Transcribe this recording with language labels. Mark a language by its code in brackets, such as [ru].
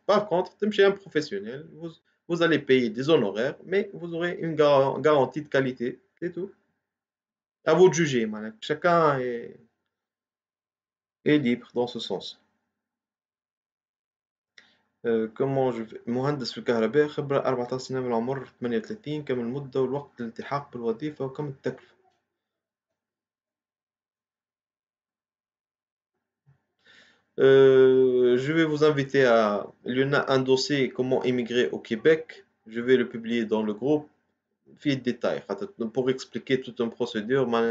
[fr] Par contre [ar] تمشي [fr] un professionnel, vous allez payer des honoraires mais vous aurez une garantie de qualité, c'est tout. À vous de juger [ar] معناها [fr] chacun est libre dans ce sens. comment je vais [ar] مهندس في الكهرباء، خبرة 14 سنة من العمر، 38، كم المدة والوقت للالتحاق بالوظيفة وكم التكلفة؟ [fr] Je vais vous inviter à. Il y en a un dossier comment émigrer au Québec. Je vais le publier dans le groupe. في détail pour expliquer toute une procédure.